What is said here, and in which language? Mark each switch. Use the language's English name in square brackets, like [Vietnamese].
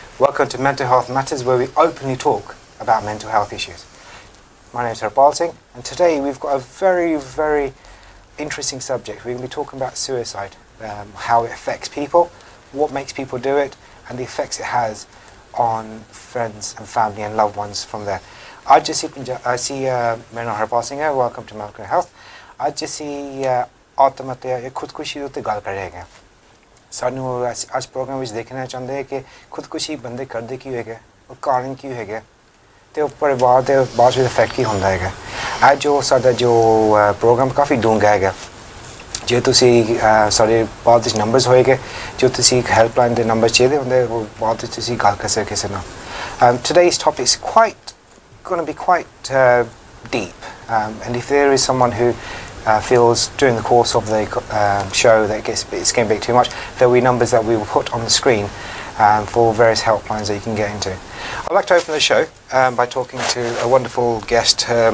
[English] Welcome to Mental Health Matters, where we openly talk about mental health issues. My name is Harpal Singh, and today we've got a very, very interesting subject. We're going to be talking about suicide, how it affects people, what makes people do it, and the effects it has on friends and family and loved ones from there. I see [Hindi] मेरा नाम हरपाल सिंह है. [English] Welcome to Mental Health. [Punjabi] आज ਅਸੀਂ ਆਤਮਹੱਤਿਆ ਜਾਂ ਖੁਦਕੁਸ਼ੀ ਉੱਤੇ ਗੱਲ ਕਰ ਰਹੇ ਹਾਂ. ਸਾਨੂੰ ਅੱਜ ਪ੍ਰੋਗਰਾਮ ਵਿੱਚ ਦੇਖਣਾ ਚਾਹੁੰਦੇ ਹਾਂ ਕਿ ਖੁਦਕੁਸ਼ੀ ਬੰਦੇ ਕਰਦੇ ਕਿਉਂ ਹੈਗੇ, ਉਹ ਕਾਰਨ ਕੀ ਹੈਗਾ ਤੇ ਉਹ ਪਰਿਵਾਰ ਦੇ ਬਾਅਦ ਵਿੱਚ ਇਫੈਕਟ ਕੀ ਹੁੰਦਾ ਹੈਗਾ. ਅੱਜ ਜੋ ਸਾਡਾ ਜੋ ਪ੍ਰੋਗਰਾਮ ਕਾਫੀ ਡੂੰਘਾ ਹੈਗਾ. ਜੇ ਤੁਸੀਂ ਸਾਡੇ ਬਾਅਦ ਵਿੱਚ ਨੰਬਰਸ ਹੋਏਗੇ, ਜੋ ਤੁਸੀਂ ਹੈਲਪਲਾਈਨ ਦੇ ਨੰਬਰ ਚਾਹੀਦੇ ਹੁੰਦੇ ਉਹ ਬਾਅਦ ਵਿੱਚ ਤੁਸੀਂ ਗੱਲ ਕਰ ਸਕਦੇ ਕਿਸੇ ਨਾਲ. [English] Today's topic is going to be quite deep, and if there is someone who feels during the course of the show that it's getting a bit too much, there will be numbers that we will put on the screen for various helplines that you can get into. I'd like to open the show by talking to a wonderful guest.